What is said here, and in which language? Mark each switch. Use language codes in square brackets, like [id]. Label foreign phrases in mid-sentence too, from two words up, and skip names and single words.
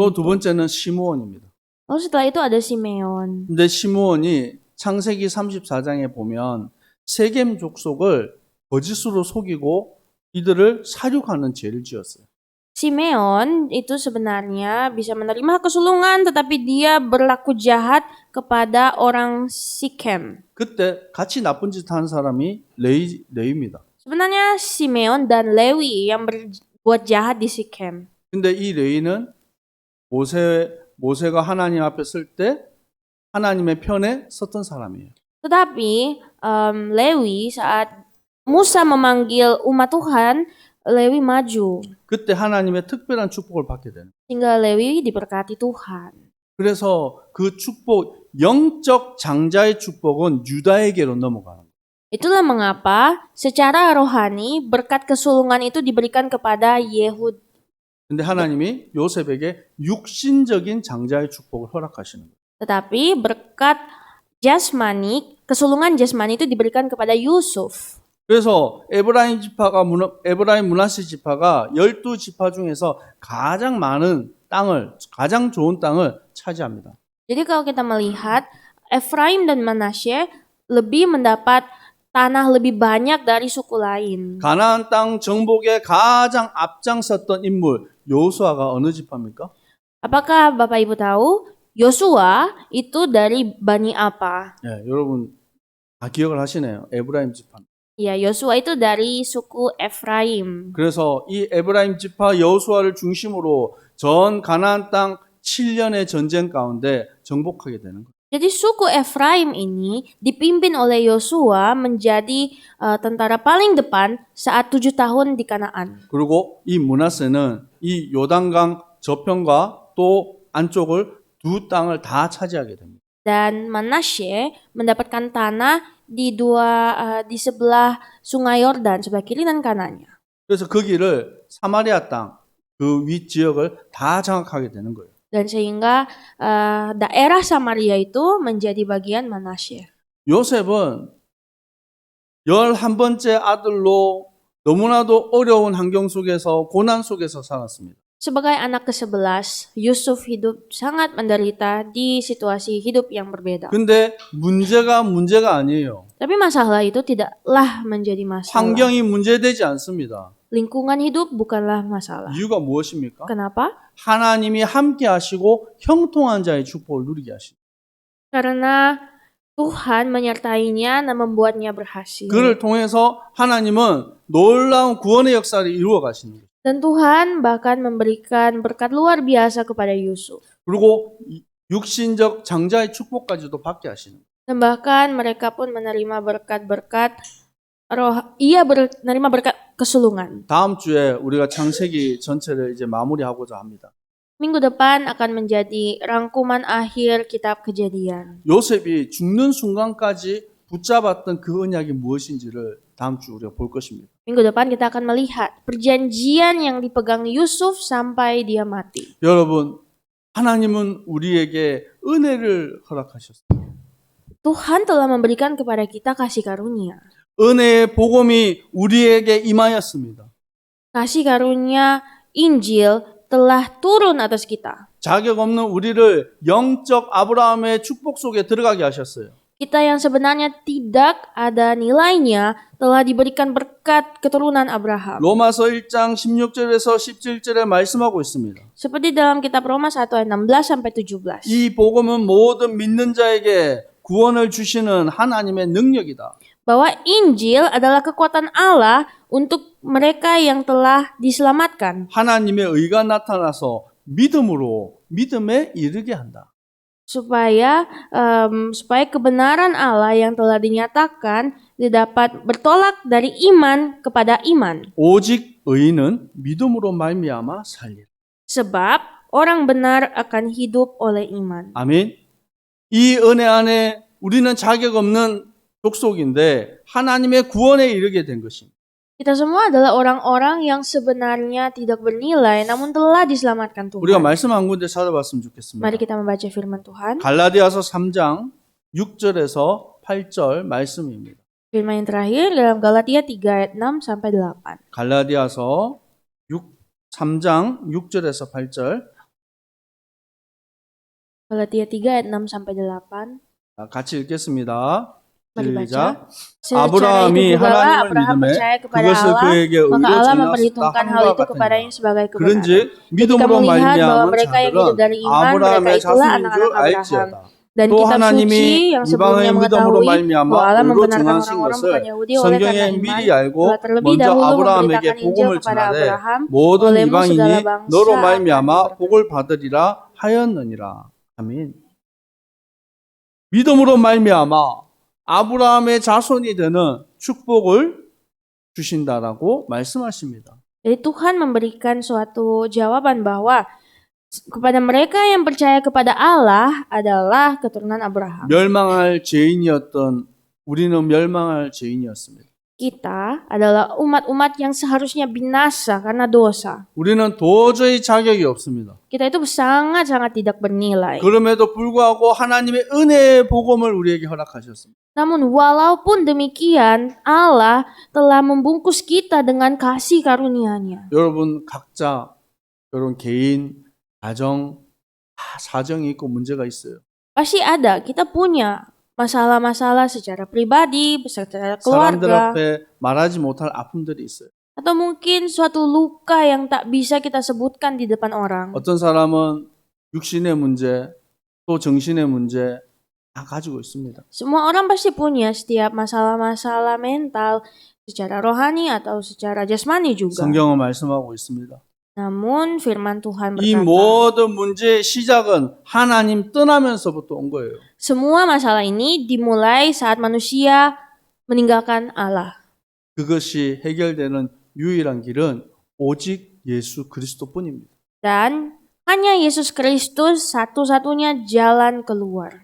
[ko] 또 [id] itu. [ko] 두 번째는 시므온입니다. [id] Lalu setelah itu ada Simeon. [ko] 근데 시므온이 창세기 34장에 보면 세겜 족속을 거짓으로 속이고 이들을 사륙하는 죄를 지었어요. [id] Simeon itu sebenarnya bisa menerima kesulungan tetapi dia berlaku jahat kepada orang Sikem. [ko] 그때 같이 나쁜 짓 한 사람이 레위입니다. [id] Sebenarnya Simeon dan Lewi yang berbuat jahat di Sikem. [ko] 근데 이 레위는 모세가 하나님 앞에 설 때 하나님의 편에 섰던 사람이에요. [id] Tetapi Lewi saat Musa memanggil umat Tuhan, Lewi maju. [ko] 그때 하나님의 특별한 축복을 받게 되는. [id] Sehingga Lewi diberkati Tuhan. [ko] 그래서 그 축복, 영적 장자의 축복은 유다에게로 넘어가는 거예요. [id] Itulah mengapa secara rohani berkat kesulungan itu diberikan kepada Yehud. [ko] 근데 하나님이 요셉에게 육신적인 장자의 축복을 허락하시는 거예요. [id] Tetapi berkat jasmani, kesulungan jasmani itu diberikan kepada Yusuf. [ko] 그래서 에브라임 므낫세 지파가 12지파 중에서 가장 많은 땅을, 가장 좋은 땅을 차지합니다. [id] Jadi kalau kita melihat Efraim dan Manasye lebih mendapat tanah lebih banyak dari suku lain. [ko] 가나안 땅 정복에 가장 앞장섰던 인물 여호수아가 어느 지파입니까? [id] Apakah Bapak Ibu tahu Yosua itu dari Bani apa? [ko] 예, 여러분 다 기억을 하시네요. 에브라임 지파. [id] Ya, Yosua itu dari suku Efraim. [ko] 그래서 이 에브라임 지파 여호수아를 중심으로 전 가나안 땅 7년의 전쟁 가운데 정복하게 되는 거예요. [id] Jadi suku Efraim ini dipimpin oleh Yosua menjadi tentara paling depan saat 7 tahun di Kanaan. [ko] 그리고 이 므낫세는 이 요단강 저편과 또 안쪽을 두 땅을 다 차지하게 됩니다. [id] Dan Manasye mendapatkan tanah di sebelah Sungai Yordan, sebelah kiri dan kanannya. [ko] 그래서 거기를 사마리아 땅, 그 윗 지역을 다 장악하게 되는 거예요. [id] Dan sehingga daerah Samaria itu menjadi bagian Manasye. [ko] 요셉은 11번째 아들로 너무나도 어려운 환경 속에서 고난 속에서 살았습니다. [id] Sebagai anak ke-11, Yusuf hidup sangat menderita di situasi hidup yang berbeda. [ko] 근데 문제가 아니에요. [id] Tapi masalah itu tidaklah menjadi masalah. [ko] 환경이 문제되지 않습니다. [id] Lingkungan hidup bukanlah masalah. [ko] 이유가 무엇입니까? [id] Kenapa? [ko] 하나님이 함께 하시고 형통한 자의 축복을 누리게 하십니다. [id] Karena Tuhan menyertainya dan membuatnya berhasil. [ko] 그를 통해서 하나님은 놀라운 구원의 역사를 이루어 가시는 거예요. [id] Dan Tuhan bahkan memberikan berkat luar biasa kepada Yusuf. [ko] 그리고 육신적 장자의 축복까지도 받게 하시는 거예요. [id] Dan bahkan mereka pun menerima berkat-berkat roh. Ia menerima berkat kesulungan. [ko] 다음 주에 우리가 창세기 전체를 이제 마무리하고자 합니다. [id] Minggu depan akan menjadi rangkuman akhir kitab Kejadian. [ko] 요셉이 죽는 순간까지 붙잡았던 그 언약이 무엇인지를 다음 주 우리가 볼 것입니다. [id] Minggu depan kita akan melihat perjanjian yang dipegang Yusuf sampai dia mati. [ko] 여러분, 하나님은 우리에게 은혜를 허락하셨어요. [id] Tuhan telah memberikan kepada kita kasih karunia. [ko] 은혜의 복음이 우리에게 임하였습니다. [id] Kasih karunia Injil telah turun atas kita. [ko] 자격 없는 우리를 영적 아브라함의 축복 속에 들어가게 하셨어요. [id] Kita yang sebenarnya tidak ada nilainya telah diberikan berkat keturunan Abraham. [ko] 로마서 1장 16절에서 17절에 말씀하고 있습니다. [id] Seperti dalam kitab Roma 1 ayat 16 sampai 17. [ko] 이 복음은 모든 믿는 자에게 구원을 주시는 하나님의 능력이다. [id] Bahwa Injil adalah kekuatan Allah untuk mereka yang telah diselamatkan. [ko] 하나님의 의가 나타나서 믿음에 이르게 한다. [id] supaya kebenaran Allah yang telah dinyatakan dapat bertolak dari iman kepada iman. [ko] 오직 의인은 믿음으로 말미암아 살리라. [id] Sebab orang benar akan hidup oleh iman. [ko] 아멘. 이 은혜 안에 우리는 자격 없는 족속인데 하나님의 구원에 이르게 된 것입니다. [id] Kita semua adalah orang-orang yang sebenarnya tidak bernilai namun telah diselamatkan [ko] 우리가 [id] Tuhan. [ko] 말씀 한 군데 찾아봤으면 좋겠습니다. [id] Mari kita membaca firman Tuhan. [ko] 갈라디아서 3장 6절에서 8절 말씀입니다. [id] Firman yang terakhir dalam Galatia 3 ayat 6 sampai 8. [ko] 갈라디아서 3장 6절에서 8절 [id] Galatia 3 ayat 6 sampai 8. [ko] 같이 읽겠습니다. [id] Mari baca. [ko] 시작. [id] Secara [ko] 아브라함이 [id] itu pula [ko] 하나님을 [id] Abraham [ko] 믿음에 [id] percaya kepada [ko] 그것을 [id] Allah, [ko] 그에게 의로 [id] maka Allah [ko] 전하였다. [id] memperhitungkan hal [ko] 함과 [id] itu kepadanya [ko] 같으니라. [id] sebagai kebenaran. [ko] 그런즉 [id] Ketika [ko] 믿음으로 [id] melihat bahwa [ko] 말미암은 [id] mereka yang hidup [ko] 자들은 [id] dari iman, [ko] 아브라함의 [id] mereka itulah [ko] 자손인 줄 [id] anak-anak Abraham. [ko] 알지어다. [id] Dan [ko] 또 [id] kitab [ko] 하나님이 [id] suci yang sebelumnya [ko] 이방의 믿음으로 [id] mengetahui [ko] 말미암아 [id] bahwa Allah [ko] 의로 [id] membenarkan [ko] 정하신 [id] orang-orang [ko] 것을 [id] bukan Yahudi oleh [ko] 성경에 [id] karena iman, [ko] 미리 알고 [id] telah terlebih [ko] 먼저 [id] dahulu [ko] 아브라함에게 [id] memberitakan Injil [ko] 복음을 [id] kepada [ko] 전하되 [id] Abraham, [ko] 모든 [id] olehmu [ko] 이방인이 [id] segala bangsa [ko] 너로 [id] akan [ko] 말미암아 [id] diberkati. [ko] 복을 받으리라 하였느니라. 아멘. 믿음으로 말미암아 아브라함의 자손이 되는 축복을 주신다라고 말씀하십니다. [id] Jadi Tuhan memberikan suatu jawaban bahwa kepada mereka yang percaya kepada Allah adalah keturunan Abraham. [ko] 멸망할 죄인이었던 우리는 멸망할 죄인이었습니다. [id] Kita adalah umat-umat yang seharusnya binasa karena dosa. [ko] 우리는 도저히 자격이 없습니다. [id] Kita itu sangat-sangat tidak bernilai. [ko] 그럼에도 불구하고 하나님의 은혜의 복음을 우리에게 허락하셨습니다. [id] Namun walaupun demikian, Allah telah membungkus kita dengan kasih karunia-Nya. [ko] 여러분 각자 여러분 개인, 가정 다 사정이 있고 문제가 있어요. [id] Pasti ada, kita punya masalah-masalah secara pribadi, secara [ko] 사람들 [id] keluarga, [ko] 앞에 말하지 못할 아픔들이 있어요. [id] atau mungkin suatu luka yang tak bisa kita sebutkan di depan orang. [ko] 어떤 사람은 육신의 문제, 또 정신의 문제 다 가지고 있습니다. [id] Semua orang pasti punya setiap masalah-masalah mental secara rohani atau secara jasmani juga. [ko] 성경은 말씀하고 있습니다. [id] Namun firman Tuhan [ko] 이 [id] berkata, [ko] 모든 문제의 시작은 하나님 떠나면서부터 온 거예요. [id] semua masalah ini dimulai saat manusia meninggalkan Allah. [ko] 그것이 해결되는 유일한 길은 오직 예수 그리스도뿐입니다. [id] Dan hanya Yesus Kristus satu-satunya jalan keluar.